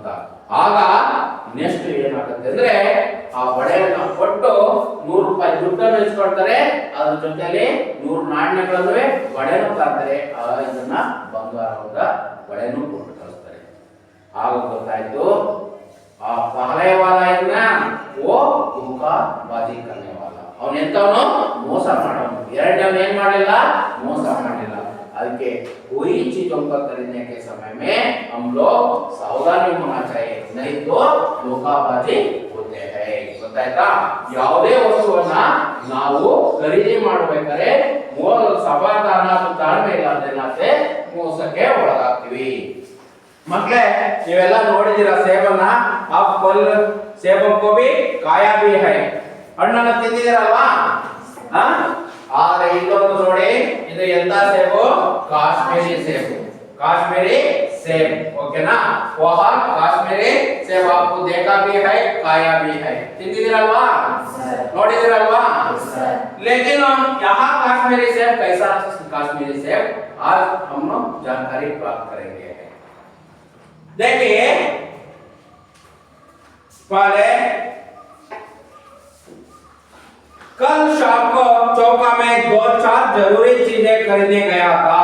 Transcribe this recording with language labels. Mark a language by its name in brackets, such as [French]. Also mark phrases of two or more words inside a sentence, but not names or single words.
[Kannada] ಆಗ ನೆಕ್ಸ್ಟ್ ಏನಾಗುತ್ತೆ ಅಂದ್ರೆ, ಆ ಬಳೆಯನ್ನ ಕೊಟ್ಟು 100 ರೂಪಾಯಿ ದುಡ್ಡನ್ನು ಇಸ್ಕೊಳ್ತಾರೆ, ಅದ್ರ ಜೊತೆಲಿ 100 ನಾಣ್ಯಗಳನ್ನು ಬಳೆನೂ ತರ್ತಾರೆ, ಇದನ್ನ ಬಂಗಾರದ ಬಳೆನೂ ಕೊಟ್ಟು ಕಳಿಸ್ತಾರೆ। ಆಗ ಗೊತ್ತಾಯ್ತು, ಆ [Hindi] पहले वाला वो धोखा बाज़ी करने वाला, [Kannada] ಅವನು ಎಂತವನು, ಮೋಸ ಮಾಡೋನು। ಎರಡನೇ ಏನ್ ಮಾಡಲಿಲ್ಲ, ಮೋಸ ಮಾಡಲಿಲ್ಲ। [Hindi] ಅದಕ್ಕೆ कोई चीजों का खरीदने के समय में हम लोग सावधानी होना चाहिए, नहीं तो धोखाबाजी होते हैं। [Kannada] ಗೊತ್ತಾಯ್ತಾ? ಯಾವುದೇ ವಸ್ತುವನ್ನ ನಾವು ಖರೀದಿ ಮಾಡಬೇಕಾದ್ರೆ ಸಮಾಧಾನ ಮತ್ತು ತಾಳ್ಮೆ ಇಲ್ಲದೆ ಮೋಸಕ್ಕೆ ಒಳಗಾಗ್ತೀವಿ. ಮಕ್ಕಳೇ, ನೀವೆಲ್ಲ ನೋಡಿದಿರ ಸೇಬನ್ನ, [Hindi] आप फल सेबों को भी खाया भी है, [Kannada] ಹಣ್ಣನ್ನ ತಿಂದಿದ್ದೀರಲ್ವಾ? ಆದ್ರೆ ಇಲ್ಲೊಂದು ನೋಡಿ, ಇದು ಎಂತ ಸೇಬು? ಕಾಶ್ಮೀರಿ ಸೇಬು. [Hindi] काश्मीरी सेब, ओके ना? वह काश्मीरी सेब आपको देखा भी है, खाया भी है, [Kannada] ತಿಂದಿದ್ದೀರಲ್ವಾ? ನೋಡಿದಿರಲ್ವಾ? [Hindi] लेकिन यहाँ काश्मीरी सेब कैसा काश्मीरी सेब, आज हम लोग जानकारी प्राप्त करेंगे। देखिए, पहले कल शाम को चौका में 2-4 जरूरी चीजें खरीदने गया था।